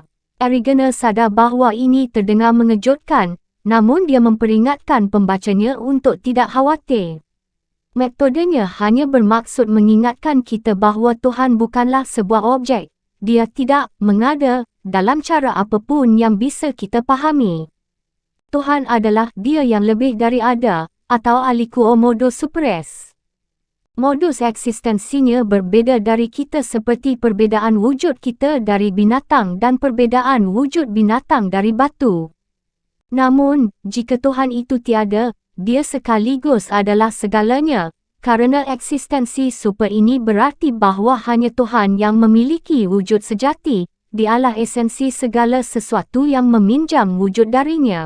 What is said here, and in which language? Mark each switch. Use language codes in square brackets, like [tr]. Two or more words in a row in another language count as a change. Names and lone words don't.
[id] Erigena sadar bahawa ini terdengar mengejutkan, namun dia memperingatkan pembacanya untuk tidak khawatir. Metodenya hanya bermaksud mengingatkan kita bahawa Tuhan bukanlah sebuah objek. Dia tidak mengada dalam cara apapun yang bisa kita pahami. Tuhan adalah dia yang lebih dari ada, atau [la] aliquo modo supres. [id] Modus eksistensinya berbeda dari kita seperti perbedaan wujud kita dari binatang dan perbedaan wujud binatang dari batu. Namun, jika Tuhan itu tiada, dia sekaligus adalah segalanya, kerana eksistensi super ini berarti bahawa hanya Tuhan yang memiliki wujud sejati, dialah esensi segala sesuatu yang meminjam wujud darinya.